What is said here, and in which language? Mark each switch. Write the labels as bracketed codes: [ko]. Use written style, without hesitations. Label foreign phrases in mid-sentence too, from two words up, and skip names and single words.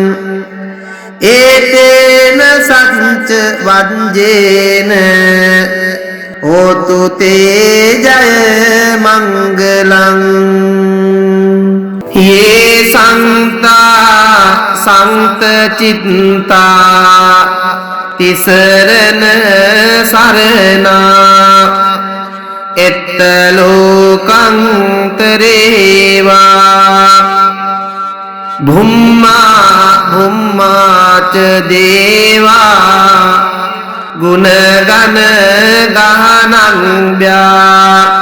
[pi] ඒතේන සච්ච වංජේන හෝතු තේ ජය මංගලං යේ සන්තා සංත චිත්තා තිසරණ සරණා එත්ත ලෝකං තරේවා භුම්මා භුම්මාච දේවා ගුණගන ගානං